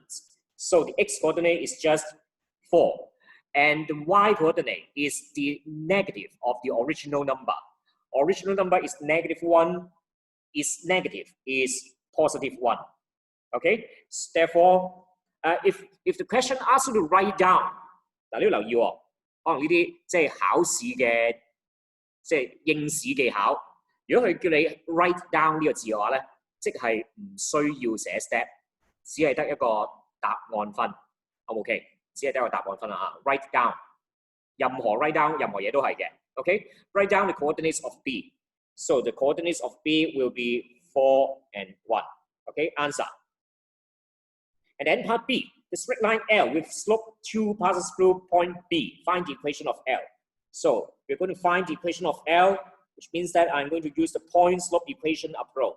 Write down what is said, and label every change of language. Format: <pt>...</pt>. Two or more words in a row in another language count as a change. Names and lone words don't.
<en>So the x-coordinate is just 4, and the y-coordinate is the negative of the original number. Original number is -1, is negative, is +1. Okay, therefore, if the question asks you to write down，</en> <yue>嗱你要留意喎，可能呢啲即係考試嘅即係應試技巧。如果佢叫你</yue> <en>write down</en> <yue>呢個字嘅話咧，即係唔需要寫 step， 只係得一個答案分。OK， 只係得一個答案分啊。</yue> <en>write down，任何 write down</en> <yue>任何嘢都係嘅。</yue> <en>OK，write down the coordinates of B. So the coordinates of B will be 4 and 1. Okay, answer. And then part B, the straight line L with slope 2 passes through point B. Find the equation of L. So we're going to find the equation of L, which means that I'm going to use the point slope equation approach.</en>